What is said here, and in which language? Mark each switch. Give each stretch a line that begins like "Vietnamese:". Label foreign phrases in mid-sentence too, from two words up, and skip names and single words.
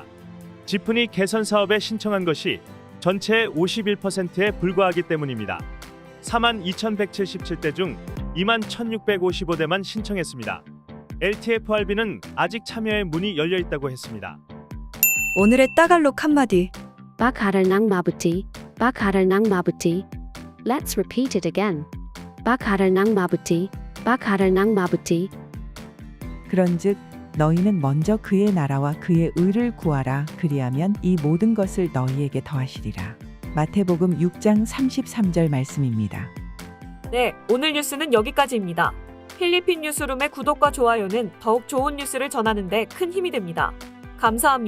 Korean: 지프니 개선 사업에 신청한 것이 전체의 51%에 불과하기 때문입니다. 42,177대 중 21,655대만 신청했습니다. LTFRB는 아직 참여의 문이 열려 있다고 했습니다. 오늘의 따갈록 한마디.
Filipino: Bakaral ng mabuti, bakaral ng mabuti.
English: Let's repeat it again.
Filipino: Bakaral ng mabuti, bakaral ng mabuti.
Korean: 그런즉 너희는 먼저 그의 나라와 그의 의를 구하라. 그리하면 이 모든 것을 너희에게 더하시리라. 마태복음 6장 33절 말씀입니다. 네, 오늘 뉴스는 여기까지입니다. 필리핀 뉴스룸의 구독과 좋아요는 더욱 좋은 뉴스를 전하는 데 큰 힘이 됩니다.